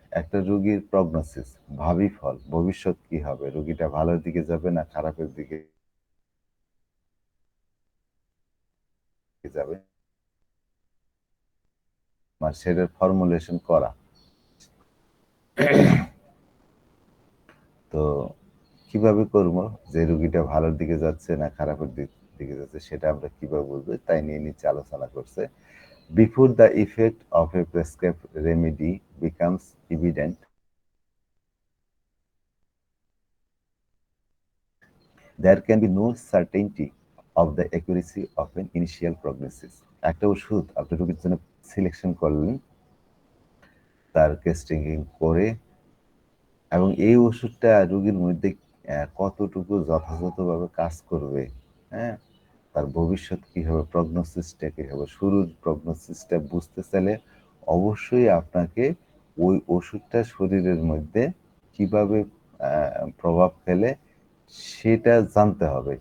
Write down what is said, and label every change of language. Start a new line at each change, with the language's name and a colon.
Bangla: একটা রোগীর প্রগনোসিস, ভাবি ফল, ভবিষ্যৎ কি হবে, রোগীটা ভালোর দিকে যাবে না খারাপের দিকে যাবে, মানে সেটার ফর্মুলেশন করা। তো কিভাবে করব যে রোগীটা ভালোর দিকে যাচ্ছে না খারাপের দিকে যাচ্ছে সেটা আমরা কিভাবে বুঝবো, তাই নিয়ে নিচে আলোচনা করছে।
English: Before the effect of a prescribe remedy becomes evident, there can be no certainty of the accuracy of an initial prognosis.
Bangla: একটা ওষুধ আপনি রোগীর জন্য সিলেকশন করলেন, তার টেস্টিং করে, এবং এই ওষুধটা রোগীর মধ্যে কতটুকু যথাযথভাবে কাজ করবে, হ্যাঁ, তার ভবিষ্যৎ কি হবে, প্রগনোসিসটা কি হবে, শুরুর প্রগনোসিসটা বুঝতে চাইলে অবশ্যই আপনাকে ওই ওষুধটা শরীরের মধ্যে কিভাবে প্রভাব ফেলে সেটা জানতে হবে।